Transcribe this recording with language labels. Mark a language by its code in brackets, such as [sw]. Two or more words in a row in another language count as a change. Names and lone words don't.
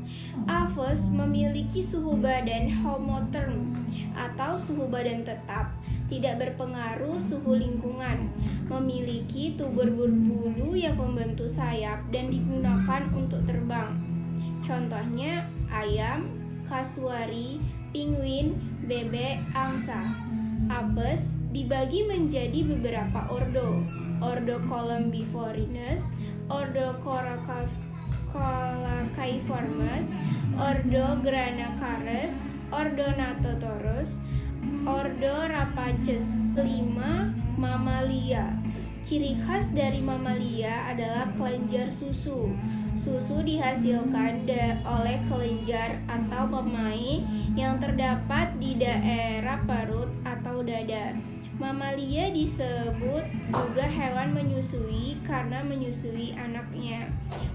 [id] Aphis memiliki suhu badan homotherm atau suhu badan tetap, tidak berpengaruh suhu lingkungan, memiliki tubuh berbulu yang membentuk sayap dan digunakan untuk terbang. Contohnya ayam, kasuari, penguin, bebek, angsa. Apes dibagi menjadi beberapa ordo. Ordo Columbiformes, ordo Cholacaiformes, ordo Granacares, ordo Natotorus, ordo Rapaces. 5. Mamalia. Ciri khas dari mamalia adalah kelenjar susu. Susu dihasilkan oleh kelenjar atau pemain yang terdapat di daerah perut atau dada. Mamalia disebut juga hewan menyusui karena menyusui anaknya.